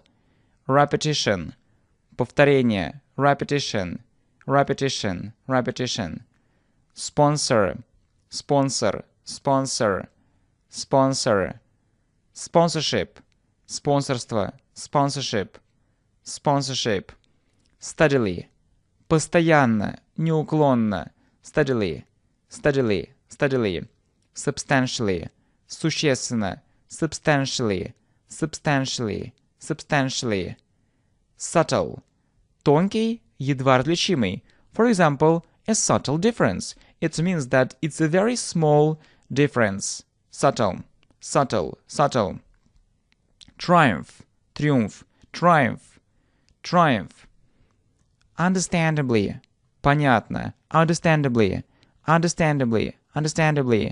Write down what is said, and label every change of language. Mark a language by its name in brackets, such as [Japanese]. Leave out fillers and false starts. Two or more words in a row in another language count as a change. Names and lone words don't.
[English] Repetition – повторение, repetition, repetition, repetition. Sponsor – sponsor, sponsor, sponsor. Sponsorship – спонсорство, sponsorship, sponsorship. Steadily – [Russian] постоянно, неуклонно, [English] steadily, steadily, steadily. Substantially – существенно, substantially, substantially, substantially. Subtle – [Russian] тонкий, едва различимый. [English] For example, a subtle difference. It means that it's a very small difference. Subtle, subtle, subtle. Triumph – триумф, triumph, triumph. Understandably – понятно, understandably, understandably, understandably.